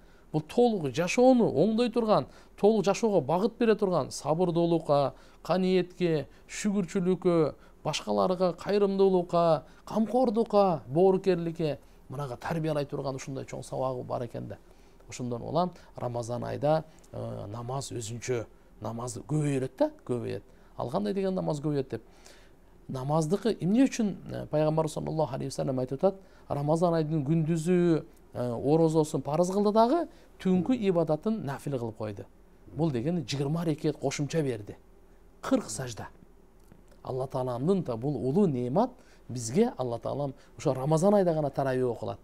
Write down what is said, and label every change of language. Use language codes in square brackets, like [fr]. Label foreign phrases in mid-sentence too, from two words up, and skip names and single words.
[ky] Бул толук жашоону оңдой турган, толук жашоого багыт бере турган, сабырдуулукка, каниетке, шүгүрчүлүккө, башкаларга кайрымдуулукка, камкордукка, боорукерликке, мынага тарбиялай турган ушундай чоң сабагы бар экен да. Ошондон улам Рамазан айда намаз өзүнчө, намазды көбөйрөт да, көбөйөт. Ал кандай деген намаз көбөйөт деп. Намаздыкы эмне үчүн пайгамбар [ar] صلى الله عليه وسلم [ky] айтып атат, Рамазан айдын күндүзү орозосун парыз кылды дагы, түнкү ибадатын нафил кылып койду. Бул деген 20 рекет кошумча берди. 40 сажда. Алла Тааланын да бул улуу неемат бизге Алла Таалам ошо Рамазан айда гана тарави окулат.